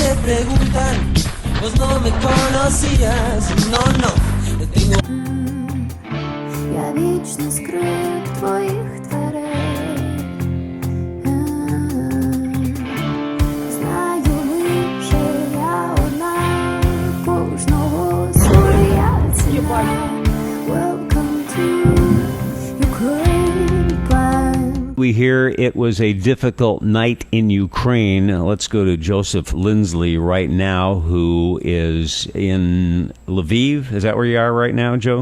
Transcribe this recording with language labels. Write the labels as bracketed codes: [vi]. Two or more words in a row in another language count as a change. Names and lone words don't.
[es] preguntan, vos no me conocías, no, no, te tengo. [uk] Я вічний скрип твоїх дверей. Знаю лише я одна, кожного своя ціна. [en] Welcome to Ukraine. We hear it was a difficult night in Ukraine. Let's go to Joseph Lindsley right now, who is in Lviv. Is that where you are right now, Joe?